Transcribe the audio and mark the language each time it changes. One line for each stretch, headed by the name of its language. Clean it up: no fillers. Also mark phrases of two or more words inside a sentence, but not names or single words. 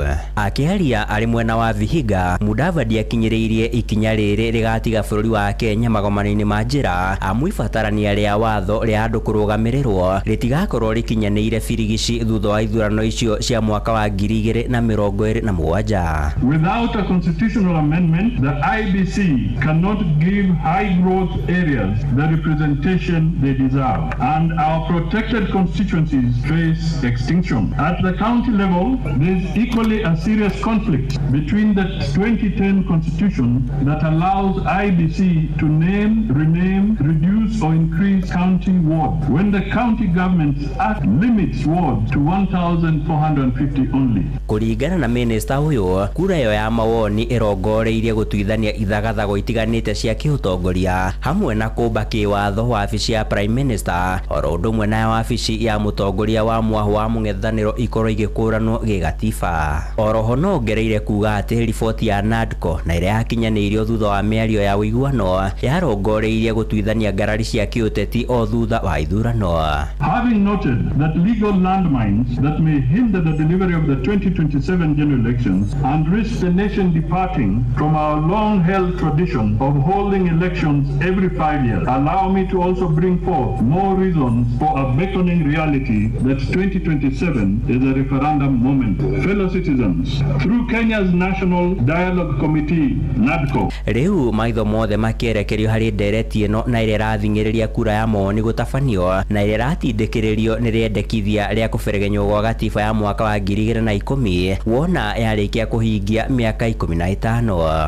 Kikuyu: Akĩaria arĩ mwena wa Vihiga, Mudavadi akinyĩrĩirie ikinya rĩrĩ rĩgatiga bũrũri wa Kenya magomano-inĩ ma njĩra amu ibatarania rĩa watho rĩa andũ kũrũgamĩrĩrwo rĩtigakorwo rĩkinyanĩire birigici thutha wa ithurano icio cia mwaka wa 2027.
English: Without a constitutional amendment, the IBC cannot give high growth areas the representation they deserve, and our protected constituencies face extinction. At the county level, there is equally a serious conflict between the 2010 constitution that allows IBC to name, rename, reduce or increase county wards when the County Governments Act limits wards to 1,450 only.
Kikuyu: Kũringana na minister ũyũ, kura ĩyo ya mawoni ĩrongoreirie gũtuithania ithagathago itiganĩte cia kĩũtongoria hamwe na kũmba kĩwatho wabici ya
English: Prime Minister
Kikuyu: oro ũndũ ũmwe na wabici ya mũtongoria wa mwahu wa mũng'ethanĩro ikorwo igĩkũranwo gĩgatiba. Oroho no ngereire kuga atĩ riboti ya NADCO na ĩrĩa yakinyanĩirio thutha wa mĩario ya ũiguano yarongoreirie gũtuithania ngarari cia kĩũteti o thutha wa ithurano.
English: Having noted that legal landmines that may hinder the delivery of the 2027 general elections and risk the nation departing from our long-held tradition of holding elections every 5 years, allow me to also bring forth more reasons for a beckoning reality that 2027 is a referendum moment. Fellow citizens, through Kenya's National Dialogue Committee, NADCO.
Kikuyu: Rĩu maitho mothe makĩerekerio harĩ ndereti ĩno na ĩrĩa ĩrathing'ĩrĩria kura ya mawoni gũtabanio na ĩrĩa ĩratindĩkĩrĩrio nĩ rĩendekithia rĩa kũberegenywo gwa gatiba ya mwaka wa 2010 wona yarĩkia kũhingia mĩaka 15.